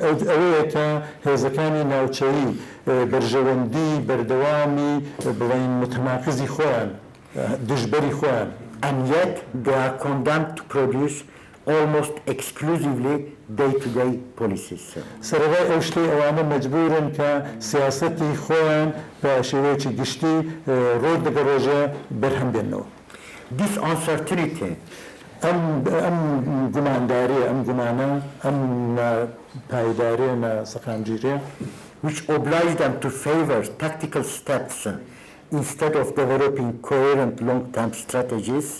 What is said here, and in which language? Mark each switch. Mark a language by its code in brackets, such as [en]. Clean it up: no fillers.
[ckb] ئەوەیە کە هێزەکانی ناوچەیی بەرژەوەندی بەردەوامی بڵین متەناقضی خۆیان دژبەری خۆیان [en] and yet they are condemned to produce almost exclusively day-to-day policies. [ckb] سەرەڕای ئەو شتەی ئەوانە مەجبورن کە سیاسەتی خۆیان بە شێوەیەکی گشتی ڕۆژ لەگە ڕۆژە بەرهەم بێنەوە. [en] This uncertainty [ckb] ئەم گومانداریە ئەم گومانە ئەم پایداریە ناسەقامگیریە [en] which oblige them to favor tactical steps instead of developing coherent long-term strategies